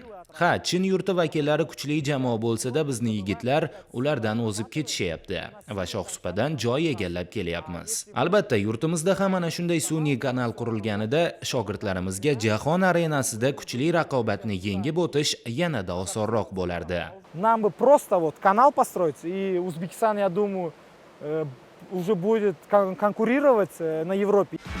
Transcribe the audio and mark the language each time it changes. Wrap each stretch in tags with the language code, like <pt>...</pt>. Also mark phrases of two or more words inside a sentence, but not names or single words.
<uz>Ha, Chin yurti vakillari kuchli jamoa bo'lsa-da, bizning yigitlar ulardan o'zib ketishyapti va shohsupadan joy egallab kelyapmiz. Albatta, yurtimizda ham mana shunday sun'iy kanal qurilganida shogirdlarimizga jahon arenasida kuchli raqobatni yengib o'tish yanada osonroq bo'lardi.</uz> <ru>Нам бы просто канал построить, и Узбекистан, я думаю, уже будет конкурировать на Европе.</ru>